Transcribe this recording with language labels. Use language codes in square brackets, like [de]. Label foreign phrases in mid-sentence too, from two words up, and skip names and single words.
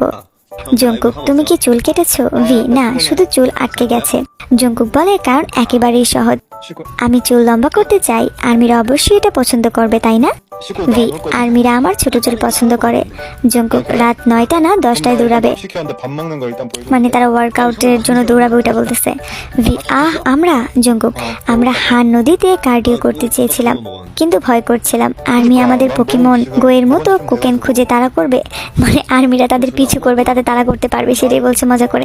[bn] জঙ্কুক তুমি কি চুল কেটেছো? ভি না, শুধু চুল আটকে গেছে। জঙ্কুক বলে কারণ একেবারেই সহজ, আমি চুল লম্বা করতে চাই। আর্মিরা অবশ্যই এটা পছন্দ করবে তাই না? ভি আর্মিরা আমার ছোট চুল পছন্দ করে। জঙ্কুক রাত 9টা না 10টায় দৌড়াবে, [ko] 시켰는데 밥 먹는 거 일단 보여줘. [bn] মানে তারা ওয়ার্কআউটের জন্য দৌড়াবে ওটা বলতেছে। ভি আমরা জঙ্কুক আমরা হান নদীতে কার্ডিও করতে চেয়েছিলাম কিন্তু ভয় করছিলাম আর্মি আমাদের পোকেমন গোয়ের মতো কোকেন খুঁজে তাড়া করবে, মানে আর্মিরা তাদের পিছু করবে, তাদের তাড়া করতে পারবে, সেটাই বলছে মজা করে।